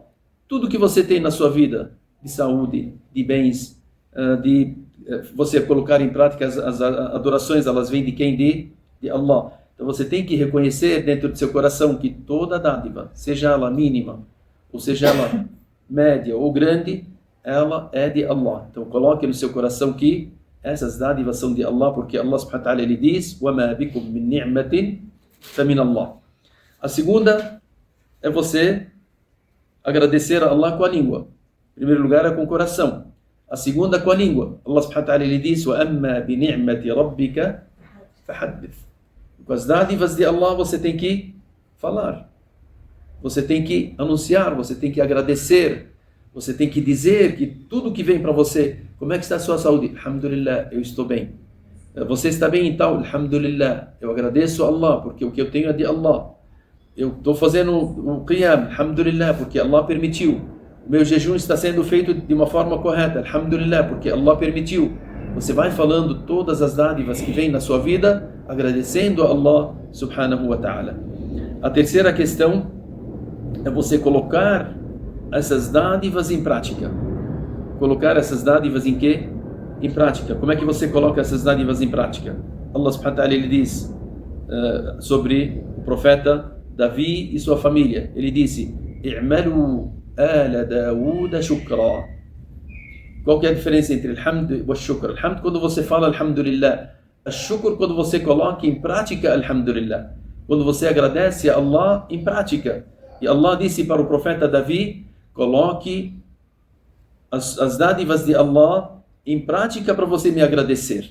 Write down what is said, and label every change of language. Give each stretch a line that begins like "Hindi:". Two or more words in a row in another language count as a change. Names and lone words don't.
Portuguese: Tudo que você tem na sua vida, de saúde, de bens, de você colocar em prática as adorações, elas vêm de quem? De Allah. Então você tem que reconhecer dentro do seu coração que toda dádiva, seja ela mínima, ou seja ela média ou grande, ela é de Allah. Então coloque no seu coração que essas dádivas são de Allah, porque Allah
Arabic: سبحانه وتعالى
Portuguese: ele diz
Arabic: وَمَا بِكُم مِّن نِعْمَةٍ فَمِنَ اللَّهِ.
Portuguese: A segunda é você agradecer a Allah com a língua. Em primeiro lugar é com o coração. A segunda com a língua. Allah
Arabic: سبحانه وتعالى
Portuguese: ele diz
Arabic: وَأَمَّا بِنِعْمَةِ رَبِّكَ فَحَدِّثْ.
Portuguese: Com as dádivas de Allah você tem que falar. Você tem que anunciar, você tem que agradecer. Você tem que dizer que tudo que vem para você, como é que está a sua saúde? Alhamdulillah, eu estou bem. Você está bem então? Alhamdulillah, eu agradeço a Allah, porque o que eu tenho é de Allah. Eu estou fazendo o qiyam, alhamdulillah, porque Allah permitiu. O meu jejum está sendo feito de uma forma correta, alhamdulillah, porque Allah permitiu. Você vai falando todas as dádivas que vêm na sua vida, agradecendo a Allah
Arabic: سبحانه وتعالى.
Portuguese: A terceira questão é você colocar essas dádivas em prática. Colocar essas dádivas em quê? Em prática. Como é que você coloca essas dádivas em prática? Allah
Arabic: سبحانه وتعالى
Portuguese: ele diz sobre o profeta Davi e sua família. Ele disse:
Arabic: "اعملوا آل داود شكرا."
Portuguese: Qual que é a diferença entre alhamd e shukr? Alhamd quando você fala alhamdulillah. Shukr quando você coloca em prática alhamdulillah. Quando você agradece a Allah em prática. E Allah disse para o profeta Davi: coloque as dádivas de Allah em prática para você me agradecer.